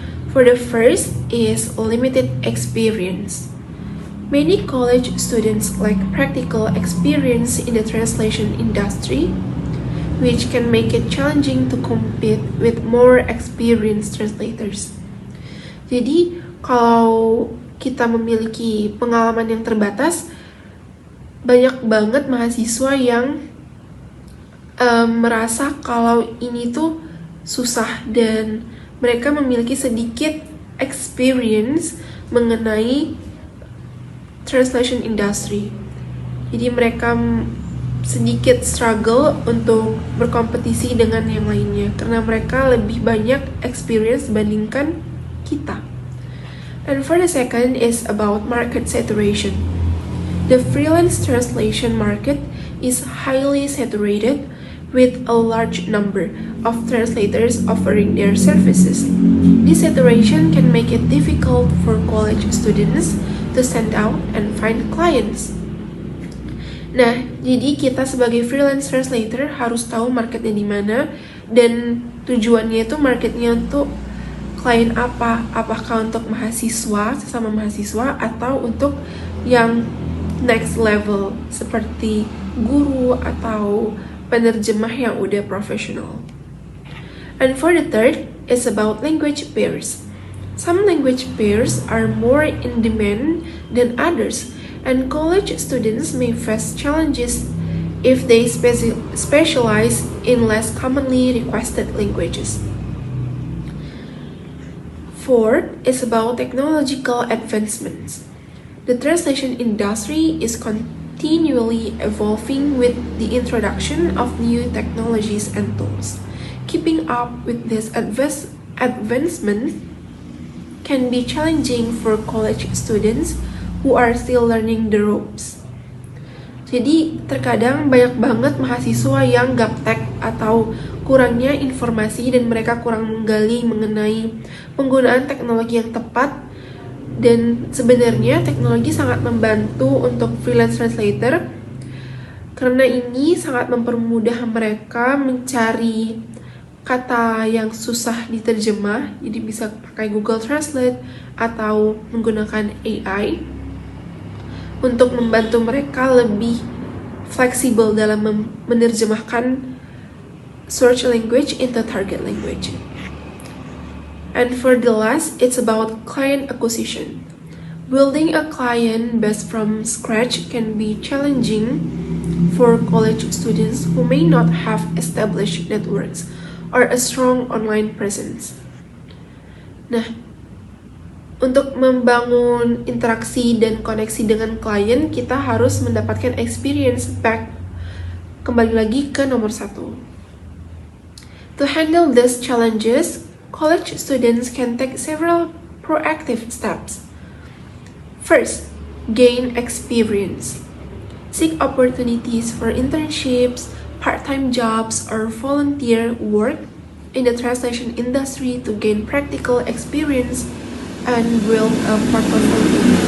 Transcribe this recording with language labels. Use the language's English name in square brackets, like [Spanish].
[English] For the first is limited experience. Many college students lack practical experience in the translation industry, which can make it challenging to compete with more experienced translators. [Indonesian] Jadi, kalau kita memiliki pengalaman yang terbatas, banyak banget mahasiswa yang merasa kalau ini tuh susah dan mereka memiliki sedikit experience mengenai translation industry. Jadi mereka sedikit struggle untuk berkompetisi dengan yang lainnya karena mereka lebih banyak experience dibandingkan kita. [English] And for the second is about market saturation. The freelance translation market is highly saturated with a large number of translators offering their services. This saturation can make it difficult for college students to stand out and find clients. [Indonesian] Nah, jadi kita sebagai freelance translator harus tahu marketnya di mana dan tujuannya itu marketnya untuk klien apa? Apakah untuk mahasiswa, sesama mahasiswa, atau untuk yang next level seperti guru atau penerjemah yang udah profesional. [English] And for the third is about language barriers. Some language barriers are more in demand than others, and college students may face challenges if they specialize in less commonly requested languages. Fourth is about technological advancements. The translation industry is continually evolving with the introduction of new technologies and tools. Keeping up with this advancement can be challenging for college students who are still learning the ropes. [Indonesian] Jadi terkadang banyak banget mahasiswa yang gaptek atau kurangnya informasi dan mereka kurang menggali mengenai penggunaan teknologi yang tepat. Dan sebenarnya teknologi sangat membantu untuk freelance translator karena ini sangat mempermudah mereka mencari kata yang susah diterjemah, jadi bisa pakai Google Translate atau menggunakan AI untuk membantu mereka lebih fleksibel dalam menerjemahkan [English] search language into target language. And for the last, it's about client acquisition. Building a client base from scratch can be challenging for college students who may not have established networks or a strong online presence. [Indonesian] Nah, untuk membangun interaksi dan koneksi dengan klien, kita harus mendapatkan experience back. Kembali lagi ke nomor 1. [English] To handle these challenges, college students can take several proactive steps. First, gain experience. Seek opportunities for internships, part-time jobs, or volunteer work in the translation industry to gain practical experience and build a portfolio.